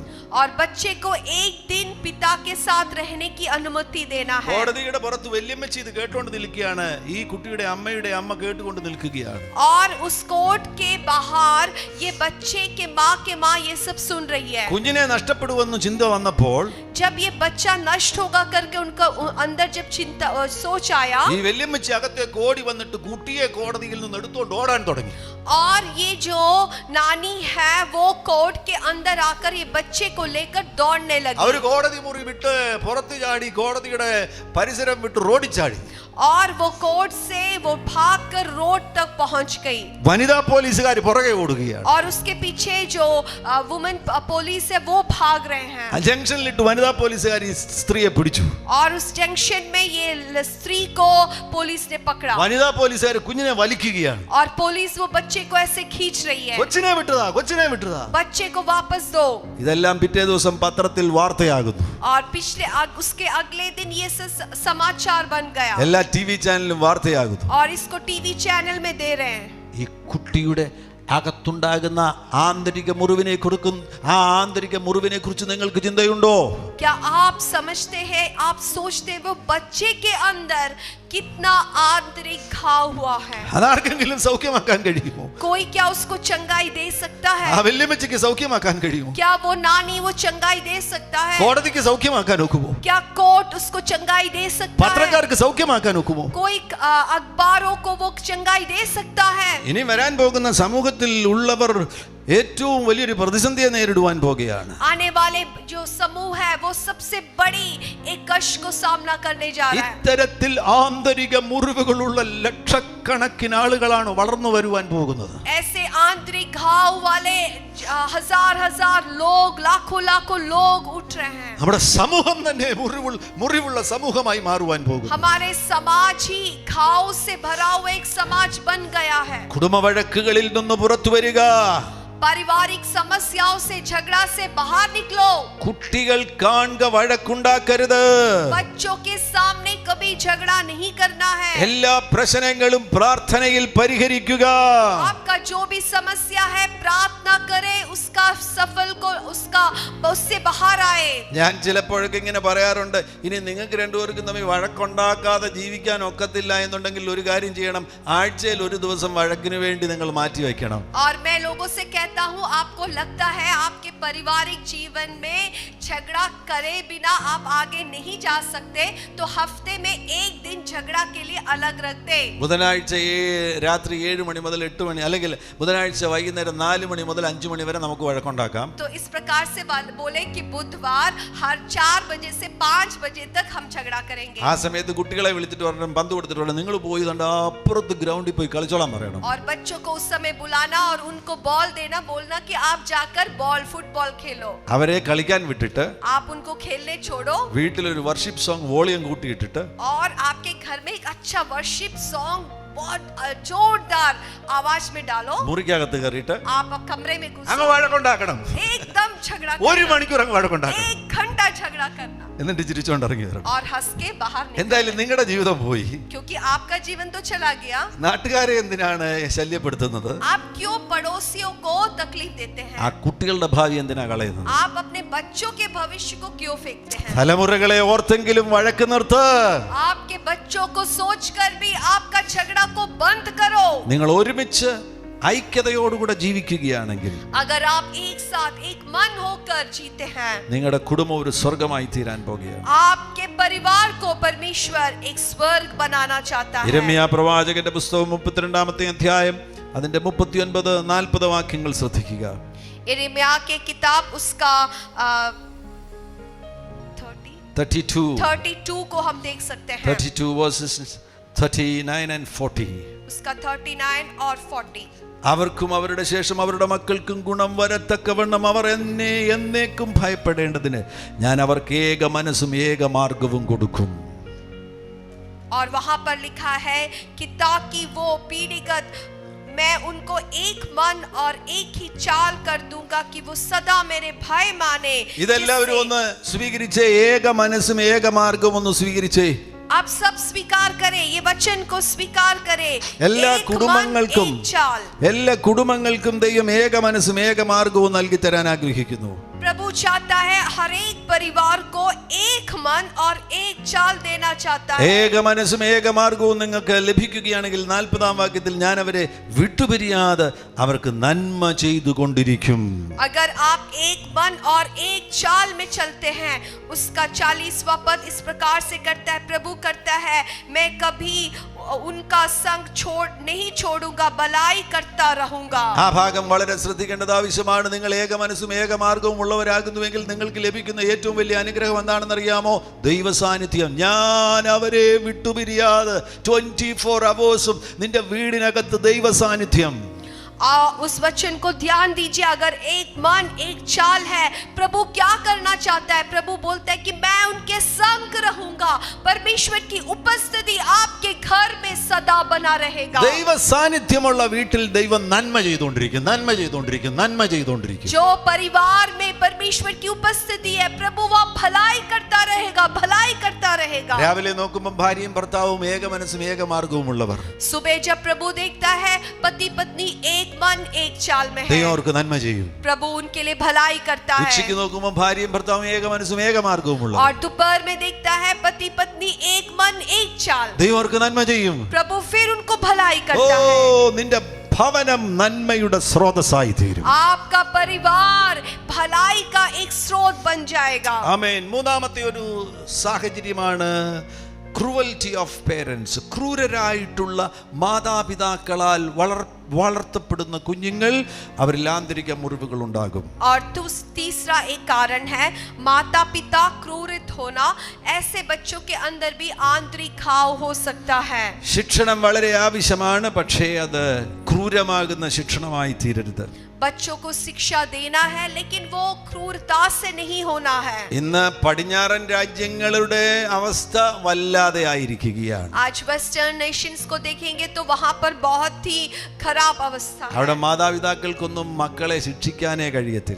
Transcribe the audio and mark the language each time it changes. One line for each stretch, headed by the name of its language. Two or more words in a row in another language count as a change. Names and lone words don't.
Hindi: और बच्चे को एक दिन पिता के साथ रहने की अनुमति देना है.
Malayalam: കോടതിയുടെ പുറത്ത് വല്യമ്മച്ചി ഇത് കേട്ടുകൊണ്ട് നിൽക്കുകയാണ്. ഈ കുട്ടിയുടെ അമ്മയുടെ അമ്മ കേട്ടുകൊണ്ട് നിൽക്കുകയാണ്.
Hindi: और उस कोर्ट के बाहर ये बच्चे के माँ ये सब सुन रही है.
Malayalam: കുഞ്ഞിനെ നഷ്ടപ്പെടുമെന്ന് ചിന്ത വന്നപ്പോൾ,
Hindi: जब ये बच्चा नष्ट होगा करके उनका अंदर जब चिंता सोच आया,
Malayalam: ഈ വല്യമ്മച്ചി അകത്തേക്ക് ഓടി വന്നിട്ട് കുട്ടിയെ കോടതിയിൽ നിന്ന് എടുത്തോണ്ട് ഓടാൻ തുടങ്ങി.
Hindi: और ये जो नानी है, वो कोर्ट के अंदर आकर ये बच्चे को लेकर दौड़ने लगी.
Malayalam: അവർ കോടതി മുറി വിട്ട് പുറത്തു ചാടി, കോടതിയുടെ പരിസരം വിട്ട് റോഡിൽ ചാടി.
Hindi: और वो कोर्ट से वो भागकर रोड तक पहुंच गई.
Malayalam: വനിതാ പോലീസുകാർ പുറകെ ഓടുകയാണ്.
Hindi: और उसके पीछे जो
English: women police
Hindi: है, वो भाग रहे हैं.
Malayalam: ജംഗ്ഷനിലിട്ട് വനിതാ പോലീസുകാർ ഈ സ്ത്രീയെ പിടിച്ചു.
Hindi: और उस जंक्शन में ये स्त्री को पुलिस ने पकड़ा.
Malayalam: വനിതാ പോലീസുകാർ കുഞ്ഞിനെ വലിക്കുകയാണ്.
Hindi: और पुलिस वो बच्चे को ऐसे खींच रही है.
Malayalam: കൊച്ചിനെ വിട്ടതാ, കൊച്ചിനെ വിട്ടതാ.
Hindi: बच्चे को वापस दो.
Malayalam: ഇതെല്ലാം പിറ്റേ ദിവസം പത്രത്തിൽ വാർത്തയാകുന്നു.
Hindi: और उसके अगले दिन ये समाचार बन गया.
Malayalam: എല്ലാ ടിവി ചാനലിലും വാർത്തയാകുന്നു.
Hindi: और इसको टीवी चैनल में दे रहे हैं.
Malayalam: ഈ കുട്ടിയുടെ അകത്തുണ്ടാകുന്ന ആന്തരിക മുറിവിനെ കുറിച്ച് നിങ്ങൾക്ക് ചിന്തയുണ്ടോ?
Hindi: क्या आप समझते हैं, आप सोचते हैं वो बच्चे के अंदर कितना आंतरिक घाव हुआ है।
Malayalam: അതാർക്കെങ്കിലും സൗഖ്യമാക്കാൻ കഴിയുമോ?
Hindi: कोई क्या उसको चंगाई दे सकता ആ है?
Malayalam: വല്യമ്മച്ചിക്ക് സൗഖ്യമാക്കാൻ കഴിയുമോ?
Hindi: क्या वो नानी वो चंगाई दे सकता है?
Malayalam: കോടതിക്ക് സൗഖ്യമാക്കാൻ ഒക്കുമോ?
Hindi: क्या कोर्ट उसको चंगाई दे सकता है?
Malayalam: പത്രക്കാർക്ക് സൗഖ്യമാക്കാൻ ഒക്കുമോ?
Hindi: कोई अखबारों को वो चंगाई दे सकता है?
Malayalam: ഇനി വരാൻ പോകുന്ന സമൂഹത്തിൽ ഉള്ളവർ ഏറ്റവും വലിയൊരു പ്രതിസന്ധിയെ നേരിടുവാൻ പോകുകയാണ്.
Hindi: आने वाले जो समूह है वो सबसे बड़ी एक कष्ट को सामना करने जा रहा है।
Malayalam: ഇത്തരത്തിൽ ആന്തരിക മുറിവുകളുള്ള ലക്ഷക്കണക്കിന് ആളുകളാണ് വളർന്നു വരുവാൻ പോകുന്നത്.
Hindi: ऐसे आंतरिक घाव वाले हजार हजार लोग, लाखों लाखों लोग उठ रहे हैं।
Malayalam: നമ്മുടെ സമൂഹം തന്നെ മുറിവുള്ള സമൂഹമായി മാറുവാൻ പോകുന്നു.
Hindi: हमारे समाज ही घाव से भरा हुआ एक समाज बन गया है।
Malayalam: കുടുംബ വഴക്കുകളിൽ നിന്ന് പുറത്തു വരിക.
Hindi: पारिवारिक समस्याओं से, झगड़ा से बाहर निकलो।
Malayalam: കുട്ടികൾ കാണുക, വഴക്കുണ്ടാക്കരുത്.
Hindi: बच्चों के सामने कभी झगड़ा नहीं करना है।
Malayalam: എല്ലാ പ്രശ്നങ്ങളും പ്രാർത്ഥനയിൽ പരിഹരിക്കുക.
Hindi: आपका जो भी समस्या है प्रार्थना करे, उसका सफल को उससे बाहर आए।
Malayalam: ഞാൻ ചിലപ്പോഴൊക്കെ ഇങ്ങനെ പറയാറുണ്ട്, ഇനി നിങ്ങൾക്ക് രണ്ടുപേർക്കും തമ്മിൽ വഴക്കുണ്ടാക്കാതെ ജീവിക്കാൻ ഒക്കത്തില്ല എന്നുണ്ടെങ്കിൽ ഒരു കാര്യം ചെയ്യണം, ആഴ്ചയിൽ ഒരു ദിവസം വഴക്കിന് വേണ്ടി നിങ്ങൾ മാറ്റി വെക്കണം.
Hindi: और मैं लोगों से कहता हूँ, आपको लगता है आपके पारिवारिक जीवन में झगड़ा करे बिना आप आगे नहीं जा सकते, तो हफ्ते में एक दिन झगड़ा के लिए अलग रख दे।
Malayalam: ബുധനാഴ്ച രാത്രി 7 മണി മുതൽ 8 മണി, അല്ലെങ്കിൽ ബുധനാഴ്ച വൈകുന്നേരം 4 മണി മുതൽ 5 മണി വരെ നമുക്ക് വഴക്കുണ്ടാക്കാം.
Hindi: तो इस प्रकार से बोले कि बुधवार हर 4 बजे से 5 बजे तक हम झगड़ा करेंगे।
Malayalam: ആ സമയത്ത് കുട്ടികളെ വിളിച്ചിട്ട് പറയണം, പന്ത് കൊടുത്തിട്ട് പറയണം, നിങ്ങൾ പോയി കണ്ട അപ്പുറത്ത് ഗ്രൗണ്ടിൽ പോയി കളിച്ചോളാൻ പറയണം.
Hindi: और बच्चों को उस समय बुलाना और उनको बॉल देना, बोलना कि आप जाकर फुटबॉल खेलो।
Malayalam: അവരെ കളിക്കാൻ വിട്ടിട്ട്
Hindi: आप उनको खेलने छोड़ो
Malayalam: വീട്ടിലൊരു
English: worship song volume
Malayalam: കൂട്ടിയിട്ടിട്ട്
Hindi: और आपके घर में एक अच्छा
English: worship song
Hindi: बहुत जोरदार आवाज में डालो।
Malayalam: മുറിക്കകത്ത് കയറിയിട്ട്
Hindi: आप कमरे में
Malayalam: അങ്ങ്
Hindi: घुसो,
Malayalam: വഴക്കുണ്ടാക്കണം.
Hindi: एकदम झगड़ा
Malayalam: ഒരു
Hindi: करना,
Malayalam: മണിക്കൂർ അങ്ങ് വഴക്കുണ്ടാക്കണം.
Hindi: 1 घंटा झगड़ा करना
Malayalam: എന്നിട്ട് ചിരിച്ചോണ്ട് ഇറങ്ങി വരണം.
Hindi: और हंस के बाहर निकलना।
Malayalam: എന്തായാലും നിങ്ങളുടെ ജീവിതം പോയി.
Hindi: क्योंकि आपका जीवन तो चला गया।
Malayalam: നാട്ടുകാരെ എന്തിനാണ് ശല്യപ്പെടുത്തുന്നത്?
Hindi: आप क्यों पड़ोसियों को तकलीफ देते ആ हैं?
Malayalam: കുട്ടികളുടെ ഭാവി എന്തിനാ കളയുന്നത്?
Hindi: आप अपने बच्चों के भविष्य को क्यों फेंकते हैं?
Malayalam: തലമുറകളെ ഓർത്തെങ്കിലും വഴക്ക് നിർത്ത്.
Hindi: आपके बच्चों को सोचकर भी आपका झगड़ा को बंद करो।
Malayalam: നിങ്ങൾ ഒരുമിച്ച് ഐക്യതയോടുകൂടെ ജീവിക്കുകയാണെങ്കിൽ
Hindi: अगर आप एक साथ एक मन होकर जीते हैं,
Malayalam: നിങ്ങളുടെ കുടുംബം ഒരു സ്വർഗമായി തീരാൻ പോകുകയാണ്.
Hindi: आपके परिवार को परमेश्वर एक स्वर्ग बनाना चाहता है।
Malayalam: യിരെമ്യാ പ്രവാചകന്റെ പുസ്തകം 32-ാമത്തെ അധ്യായം അതിന്റെ 39-40 വാക്യങ്ങൾ ശ്രദ്ധിക്കുക.
Hindi: यिर्मयाह के किताब उसका 32 को हम देख सकते हैं।
English: 32 verses 39 and 40.
Hindi: उसका 39 और 40।
Malayalam: അവർക്കും അവരുടെ ശേഷം അവരുടെ മക്കൾക്കും ഗുണം വരത്തക്കവണ്ണം അവർ എന്നെ എന്നേക്കും ഭയപ്പെടേണ്ടതിന് ഞാൻ അവർക്ക് ഏക മനസ്സും ഏക മാർഗവും കൊടുക്കും.
Hindi: और वहां पर लिखा है कि ताकि वो पीढ़ीगत मैं उनको एक मन और एक ही चाल कर दूंगा कि वो सदा मेरे भय माने।
Malayalam: ഇതെല്ലാവരും ഒന്ന് സ്വീകരിച്ചേ. ഏക മനസ്സും ഏക മാർഗവും ഒന്ന് സ്വീകരിച്ചേ.
Hindi: आप सब स्वीकार करें, ये वचन को स्वीकार करें।
Malayalam: എല്ലാ കുടുംബങ്ങൾക്കും ദൈവം ഏക മനസ്സും ഏക മാർഗവും നൽകി തരാൻ ആഗ്രഹിക്കുന്നു.
Hindi: प्रभु चाहता है हर एक परिवार को एक मन और एक चाल देना चाहता है।
Malayalam: ഏക മനസ്സും ഏക മാർഗവും നിങ്ങൾക്ക് ലഭിക്കുകയാണെങ്കിൽ 40-ാം വാക്യത്തിൽ ഞാൻ അവരെ വിട്ടുപിരിയാതെ അവർക്ക് നന്മ ചെയ്തുകൊണ്ടിരിക്കും.
Hindi: अगर आप एक मन और एक चाल में चलते हैं, उसका 40वां पद इस प्रकार से करता है, प्रभु करता है, मैं कभी उनका संग नहीं छोड़ूंगा, भलाई करता रहूंगा।
Malayalam: ആ ഭാഗം വളരെ ശ്രദ്ധിക്കേണ്ടത് ആവശ്യമാണ്. നിങ്ങൾ ഏക മനസ്സും ഏക മാർഗവും ഉള്ളവരാകുന്നുവെങ്കിൽ നിങ്ങൾക്ക് ലഭിക്കുന്ന ഏറ്റവും വലിയ അനുഗ്രഹം എന്താണെന്ന് അറിയാമോ? ദൈവ സാന്നിധ്യം. ഞാൻ അവരെ വിട്ടുപിരിയാതെ 24 hours നിന്റെ വീടിനകത്ത് ദൈവ സാന്നിധ്യം.
Hindi: उस वचन को ध्यान दीजिए। अगर एक मन एक चाल है, प्रभु क्या करना चाहता है? प्रभु बोलता है कि मैं उनके संग रहूंगा। परमेश्वर की उपस्थिति आपके घर में सदा बना रहेगा।
Malayalam: ദൈവ സാന്നിധ്യമുള്ള വീട്ടിൽ ദൈവം നന്മ ചെയ്തുകൊണ്ടിരിക്കും.
Hindi: जो परिवार में परमेश्वर की उपस्थिति है, प्रभु वह भलाई करता रहेगा।
Malayalam: രാവിലെ നോക്കുമ്പോൾ ഭാര്യയും ഭർത്താവും ഏക മനസ്സും ഏക മാർഗവും ഉള്ളവർ.
Hindi: सुबह जब प्रभु देखता है पति पत्नी एक एक मन एक चाल में है।
Malayalam: ദൈവം അവർക്ക് നന്മ ചെയ്യും.
Hindi: प्रभु उनके लिए भलाई करता है।
Malayalam: ഉച്ചയ്ക്ക് നോക്കുമ്പോൾ ഭാര്യയും ഭർത്താവും ഏക മനസ്സും ഏക മാർഗവുമുള്ള.
Hindi: और दोपहर में देखता है पति पत्नी एक मन एक चाल।
Malayalam: ദൈവം അവർക്ക് നന്മ ചെയ്യും.
Hindi: प्रभु फिर उनको भलाई करता है।
Malayalam: ഓ നിന്റെ ഭവനം നന്മയുടെ സ്രോതസ്സായി തീരും.
Hindi: आपका परिवार भलाई का एक स्रोत बन जाएगा।
Malayalam: ആമേൻ. മൂന്നാമത്തെ ഒരു സാഹചര്യമാണ്
English: cruelty of parents.
Malayalam: ക്രൂരരായിട്ടുള്ള മാതാപിതാക്കളാൽ വളർത്തപ്പെടുന്ന കുഞ്ഞുങ്ങൾ അവരിൽ ആന്തരിക മുറിവുകൾ ഉണ്ടാകും.
Hindi: और तीसरा एक कारण है माता पिता क्रूरित होना। ऐसे बच्चों के अंदर भी आंतरिक घाव हो सकता है।
Malayalam: ശിക്ഷണം വളരെ ആവശ്യമാണ്, പക്ഷേ അത് ക്രൂരമാകുന്ന ശിക്ഷണമായി തീരരുത്.
Hindi: बच्चों को शिक्षा देना है लेकिन वो क्रूरता से नहीं होना है।
Malayalam: ഇന്ന് പടിഞ്ഞാറൻ രാജ്യങ്ങളുടെ അവസ്ഥ വല്ലാതെ ആയിരിക്കുകയാണ്.
Hindi: आज
English: western nations
Hindi: को देखेंगे तो वहां पर बहुत ही खराब अवस्था है।
Malayalam: അവിടെ മാതാപിതാക്കൾക്കൊന്നും മക്കളെ ശിക്ഷിക്കാനേ കഴിയത്തില്ല.